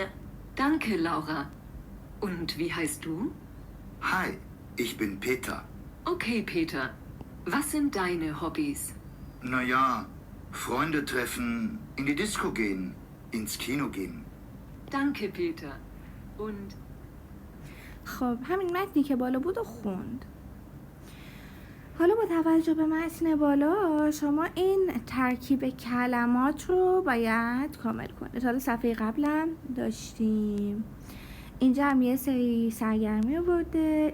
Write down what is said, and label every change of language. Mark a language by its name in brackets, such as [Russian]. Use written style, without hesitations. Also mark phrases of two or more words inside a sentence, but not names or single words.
[German] Danke, Laura. Und wie heißt du? Hi, ich bin Peter. Okay, Peter. Was sind deine Hobbys? Naja, Freunde treffen, in die Disco gehen, ins Kino gehen. Danke, Peter. Und [Persian] خب همین متنی که بالا بود و خوند. حالا با توجه به متن بالا شما این ترکیب کلمات رو باید کامل کنید. حالا صفحه قبلم داشتیم اینجا هم یه سری سرگرمی رو برده.